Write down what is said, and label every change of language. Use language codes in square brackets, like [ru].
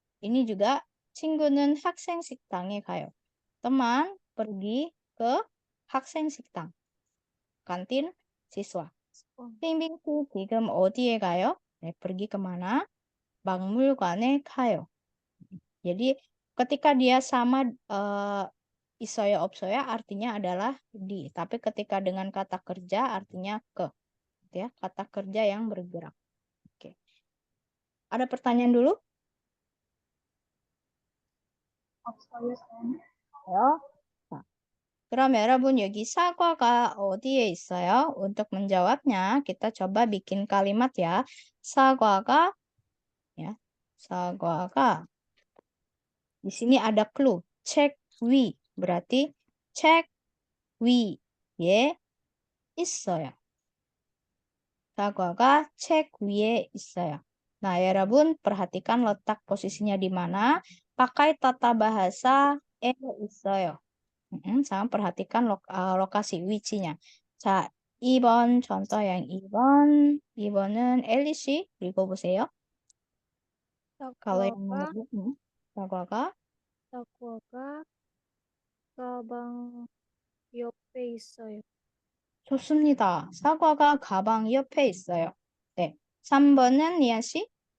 [id] Ini juga [ko] 친구는 학생 식당에 가요. [id] Teman pergi ke 학생 식당. kantin siswa. [ko] 빙빙 씨 지금 어디에 가요? 네, [id] pergi kemana? [ko] 박물관에 가요. [id] Jadi ketika dia sama isoya opsoya artinya adalah di. Tapi ketika dengan kata kerja artinya ke. Ya, kata kerja yang bergerak. Oke. Ada pertanyaan dulu? [ko] 없어요, 쌤. [id] Ya. [ko] 그럼 여러분 여기 사과가 어디에 있어요? [id] Untuk menjawabnya kita coba bikin kalimat ya. [ko] 사과가 ya. [id] 사과가 di sini ada clue. [ko] 책 위. Berarti 책 위에 있어요. 사과가 책 위에 있어요. [id] Nah, 여러분 perhatikan letak posisinya di mana. Pakai tata bahasa 있어요. Sama perhatikan lokasi 위치nya. [ko] 자, 2번 [id] contoh yang [ko] 2번. 2번은 엘리 씨 읽어보세요. [id] Kalau yang nomor 사과가 [ko] 사과가 가방 옆에 있어요. 좋습니다. 사과가 가방 옆에 있어요. 네. 3번은 니아 씨.